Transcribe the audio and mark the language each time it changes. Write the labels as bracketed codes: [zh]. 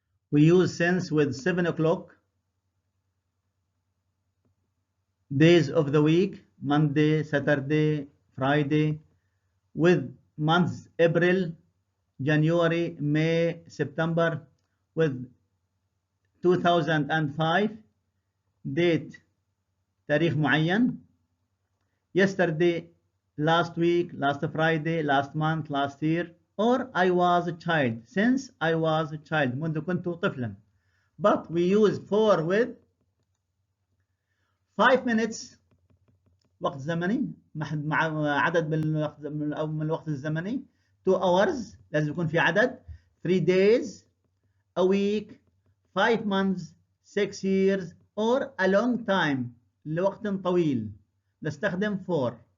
[en] We use since with 7 o'clock, days of the week, Monday, Saturday, Friday, with months April, January, May, September, with 2005, date, [ar] تاريخ معين, [en] yesterday, last week, last Friday, last month, last year, or I was a child, since I was a child, [ar] منذ كنت طفلا. [en] But we use for with 5 minutes [ar] وقت زمني مع عدد من الوقت الزمني. [en] 2 hours [ar] لازم يكون في عدد. [en] 3 days, a week, 5 months, 6 years, or a long time [ar] لوقت طويل. نستخدم for.